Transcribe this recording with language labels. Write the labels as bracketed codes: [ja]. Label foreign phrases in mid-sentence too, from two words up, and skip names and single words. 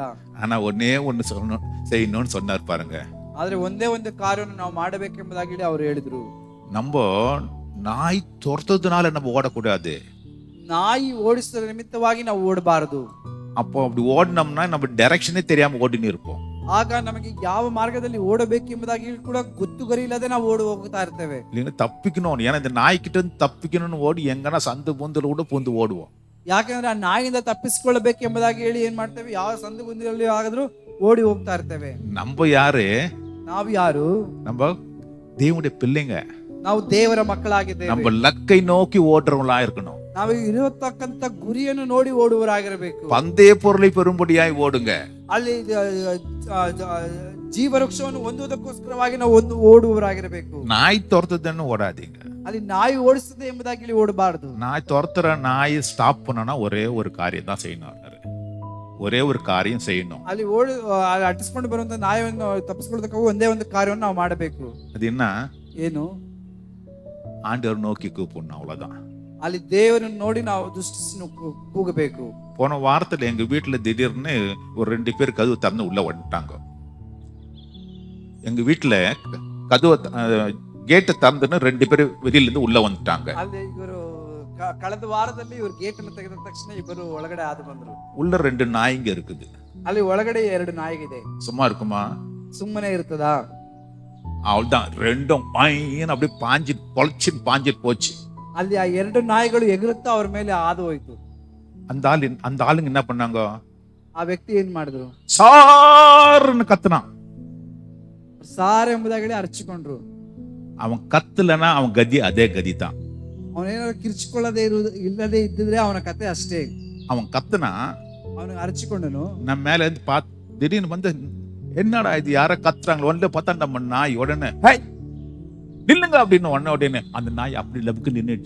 [ta] ஆனா ஒன்னே ஒன்னு செய்யணும்னு சொன்னார் பாருங்க. [kn] ಆದ್ರೆ ಒಂದೇ ಒಂದು ಕಾರ್ಯವನ್ನು ನಾವು ಮಾಡಬೇಕೆಂಬುದಾಗಿ ಅವರು ಹೇಳಿದ್ರು. [ta] நம்ம நாய் துரத்துறதுனால நம்ம ஓடக்கூடாது. [kn] ನಾಯಿ ಓಡಿಸುವ ನಿಮಿತ್ತವಾಗಿ ನಾವು ಓಡಬಾರದು. [ta] அப்போ அப்படி ஓடினோம்னா நம்ம டைரக்ஷனே தெரியாம ஓடின்னு இருப்போம். [kn] ಆಗ ನಮಗೆ ಯಾವ ಮಾರ್ಗದಲ್ಲಿ ಓಡಬೇಕು ಎಂಬುದಾಗಿ ಕೂಡ ಗೊತ್ತುಗರಿ ಇಲ್ಲದೆ ನಾವು ಓಡಿ ಹೋಗ್ತಾ ಇರ್ತೇವೆ. [ta] இல்லைன்னா தப்பிக்கணும். ஏன்னா இந்த நாய்கிட்ட இருந்து தப்பிக்கணும்னு ஓடி எங்கன்னா சந்து பொந்துல கூட பூந்து ஓடுவோம். [kn] ಯಾಕಂದ್ರೆ ಆ ನಾಯಿಯಿಂದ ತಪ್ಪಿಸಿಕೊಳ್ಳಬೇಕು ಎಂಬುದಾಗಿ ಹೇಳಿ ಏನ್ ಮಾಡ್ತೇವೆ, ಯಾವ ಸಂದು ಗುಂದಿಯಲ್ಲಿ ಆಗಾದ್ರೂ ಓಡಿ ಹೋಗ್ತಾ ಇರ್ತೇವೆ. [ta] நம்ம ಯಾರು? [kn] ನಾವು ಯಾರು? [ta] நம்ம தேவனுடைய பிள்ளைங்க. [kn] ನಾವು ದೇವರ ಮಕ್ಕಳಾಗಿದ್ದೇವೆ. [ta] நம்ம லக்கை நோக்கி ஓடுறவங்களா இருக்கணும். [kn] ನಾವು ಇರತಕ್ಕಂತ ಗುರಿಯನ್ನು ನೋಡಿ ಓಡುವರಾಗಿರಬೇಕು. [ta] பந்தய பொருளை பெறும்படியாய் ஓடுங்க. [kn] ಅಲ್ಲಿ ಜೀವವೃಕ್ಷವನ್ನು ಹೊಂದುವುದಕ್ಕೋಸ್ಕರವಾಗಿ ನಾವು ಓಡುವರಾಗಿರಬೇಕು. [ta] நாய் துரத்துதுன்னு ஓடாதீங்க. [kn] ಅಲ್ಲಿ ನಾಯಿ ಓಡಿಸ್ತದೆ ಎಂಬುದಾಗಿ ಹೇಳಿ ಓಡಬಾರದು. [ta] நாய் துரத்துற நாயை ஸ்டாப் பண்ணனா ஒரே ஒரு காரியம் தான் செய்யணும். ஒரே ஒரு காரியம் செய்யணும். [kn] ಅಲ್ಲಿ ಅಟ್ಟಿಸ್ಕೊಂಡು ಬರುವಂತ ನಾಯಿಯನ್ನು ತಪ್ಪಿಸ್ಕೊಳ್ಳೋದಕ್ಕೆ ಒಂದೇ ಒಂದು ಕಾರ್ಯವನ್ನು ನಾವು ಮಾಡಬೇಕು. [ta] அது என்ன? [kn] ಏನು? [ta] ஆண்டவர் நோக்கி கூப்பிடணும், அவ்வளவுதான். [kn] ಅಲ್ಲಿ ದೇವರನ್ನು ನೋಡಿ ನಾವು ದುಷ್ಟಿಸಿ ಕೂಗಬೇಕು. [ta] போன வாரத்துல எங்க வீட்டுல திடீர்னு ஒரு 2 பேர் கதவு திறந்து உள்ள வந்துட்டாங்க. எங்க வீட்டுல கதவு கேட்டை திறந்துன்னு 2 பேர் வெளியில இருந்து உள்ள வந்துட்டாங்க. [kn] ಅಲ್ಲಿ ಇವರು ಕಳೆದ ವಾರದಲ್ಲಿ ಇವರು ಗೇಟ್ ಅನ್ನು ತೆಗೆದ ತಕ್ಷಣ ಇಬ್ಬರು ಒಳಗಡೆ ಆದು ಬಂದ್ರು. [ta] உள்ள 2 நாய்ங்க இருக்குது. [kn] ಅಲ್ಲಿ ಒಳಗಡೆ 2 ನಾಯಿಗಿದೆ. [ta] சும்மா இருக்குமா? [kn] ಸುಮ್ಮನೆ ಇರ್ತದಾ? [ta] அவள்தான் ரெண்டும் பையன் அப்படியே பாஞ்சிட்டு போச்சு. [kn] ಅಲ್ಲಿ ಆ 2 ನಾಯಿಗಳು ಎಗರುತ್ತಾ ಅವ್ರ ಮೇಲೆ ಹಾದು ಹೋಯ್ತು. [ta] அந்த ஆளுங்க என்ன பண்ணாங்க? [kn] ಆ ವ್ಯಕ್ತಿ ಏನ್ ಮಾಡಿದ್ರು? [ta] சார்னு கத்துனான். [kn] ಸಾರ್ ಎಂಬುದಾಗಿ ಅರಚಿಕೊಂಡ್ರು. [ta] அவன் கத்தலனா அவன் கதி அதே கதி தான். [kn] ಅವನೇನಾದ್ರು ಕಿರ್ಚಿಕೊಳ್ಳದೆ ಇಲ್ಲದೆ ಇದ್ದಿದ್ರೆ ಅವನ ಕತೆ ಅಷ್ಟೇ. [ta] அவன் கத்துனா, [kn] ಅವನು ಅರಚಿಕೊಂಡನು. [ta] நம்ம மேல இருந்து திடீர்னு வந்து என்னடா இது, யார கத்துறாங்களோ ஒன்ல பார்த்தா நம்ம நாய் உடனே நில்லுங்க அப்படின்னு உடனே அந்த நாய் அப்படி லபுக்கு நின்றுச்சு.